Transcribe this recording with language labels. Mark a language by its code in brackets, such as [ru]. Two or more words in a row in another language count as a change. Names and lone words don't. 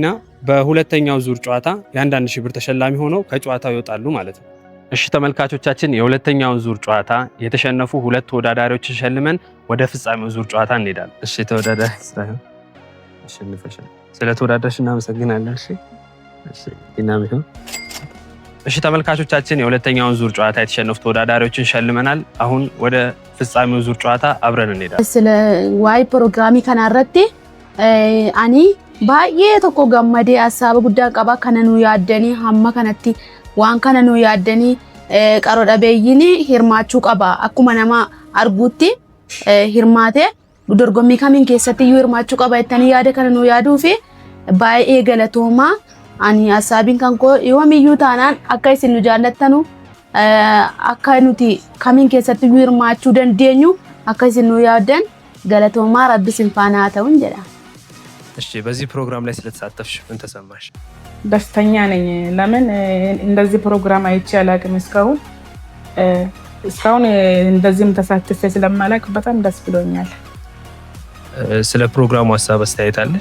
[am] በሁለተኛው ዙር ጨዋታ የ1000 ብር ተሸላሚ ሆነው ከጨዋታው ይወጣሉ ማለት ነው። እሺ ተመልካቾቻችን የሁለተኛውን ዙር ጨዋታ የተሸነፉ ሁለት ተወዳዳሪዎችን ሸልመን ወደ ፍጻሜው ዙር ጨዋታ እንሄዳለን። እሺ ተወዳዳሪ ሳይሆን አሸንፈሻል። ስለተወዳዳርሽ እናመሰግናለን። እሺ እናመሰግናለን። እሺ ተመልካቾቻችን የሁለተኛውን ዙር ጨዋታ የተሸነፉ ተወዳዳሪዎችን ሸልመናል። አሁን ወደ ፍጻሜው ዙር ጨዋታ አብረን እንሄዳለን። [om] ስለ ዋይ ፕሮግራሚ ከናረቴ አኒ ባዬ tokko gammadee hasaaba guddaa qaba kana nu yaaddanii hamma kanatti waan kana nu yaaddanii qaroo dhabeeyyiin hirmaachuu qaba akkuma nama arguutti hirmaate dorgommii kamiin keessatti iyyuu hirmaachuu qaba jettanii yaada kana nu yaaduu fi baay'ee galatoomaa. Ani asaabiin kan koo yoomiyyuu taanaan akka isin nu jaallattanu akka nuti kamiin keessatti iyyuu hirmaachuu dandeenyu akka isin nu yaaddan galatoomaa rabbi isin faana haa ta'uun jedha. [am] እሺ በዚህ ፕሮግራም ላይ ስለተሳተፍሽ ምን ተሰማሽ? ደስተኛ ነኝ። ለምን እንደዚህ ፕሮግራም አይቼ አላውቅም እስካሁን እንደዚህም ተሳትፌ ስለማላውቅ በጣም ደስ ብሎኛል። ስለ ፕሮግራሙ ሀሳብ አስተያየት አለሽ?